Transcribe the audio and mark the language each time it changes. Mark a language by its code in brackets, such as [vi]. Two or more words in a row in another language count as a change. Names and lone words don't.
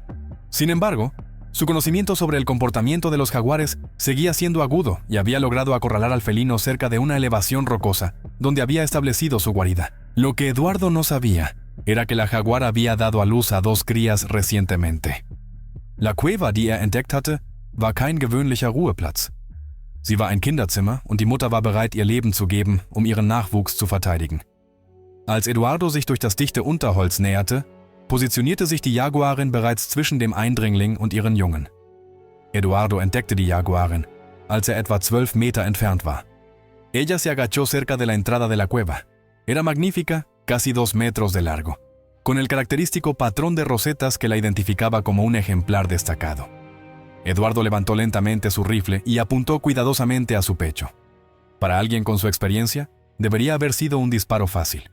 [es] Sin embargo, su conocimiento sobre el comportamiento de los jaguares seguía siendo agudo y había logrado acorralar al felino cerca de una elevación rocosa, donde había establecido su guarida. Lo que Eduardo no sabía era que la jaguar había dado a luz a 2 crías recientemente. La cueva, [de] die entdeckt hatte, war kein gewöhnlicher Ruheplatz. Sie war ein Kinderzimmer und die Mutter war bereit, ihr Leben zu geben, um ihren Nachwuchs zu verteidigen. Als Eduardo sich durch das dichte Unterholz näherte, positionierte sich die Jaguarin bereits zwischen dem Eindringling und ihren Jungen. Eduardo entdeckte die Jaguarin, als etwa 12 Meter entfernt war. [es] Ella se agachó cerca de la entrada de la cueva. Era magnífica, casi 2 metros de largo, con el característico patrón de rosetas que la identificaba como un ejemplar destacado. Eduardo levantó lentamente su rifle y apuntó cuidadosamente a su pecho. Para alguien con su experiencia, debería haber sido un disparo fácil.